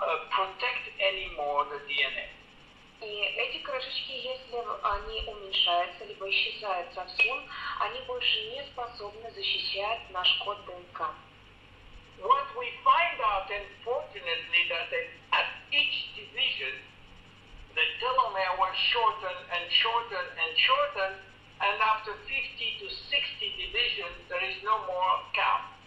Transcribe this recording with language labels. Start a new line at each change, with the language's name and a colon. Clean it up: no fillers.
English: protect anymore the DNA.
Russian: И эти крышечки, если они уменьшаются, либо исчезают совсем, они больше не способны защищать наш код ДНК.
English: What we find out, unfortunately, that at each division, the telomere will shorten and shorten and shorten, and after 50 to 60 divisions, there is no more cap.